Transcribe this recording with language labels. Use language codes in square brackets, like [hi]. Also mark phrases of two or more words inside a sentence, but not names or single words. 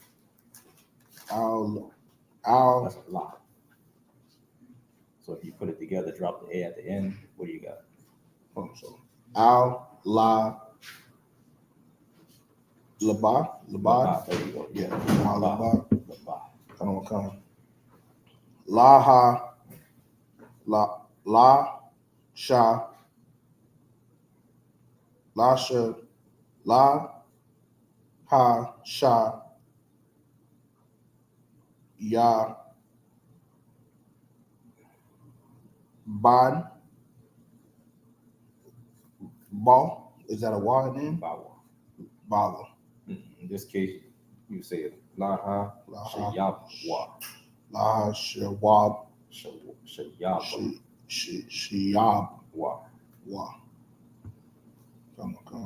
[en] Al, Al, that's a lot. So if you put it together, drop the A at the end, what do you got? so Al, La, Laba, Laba. There you go. Yeah, Al, Laba. Laba. Come. La, Ha, La, Sha, La, Sha, La, Ha, Sha, Ya, Ban, Ba. Is that a Y name? Bawa. Bala. In this case, you say it. Laha Laha, Shayabwa. Laha, Shawab, Shayabwa. Shiyab, Wa. Come.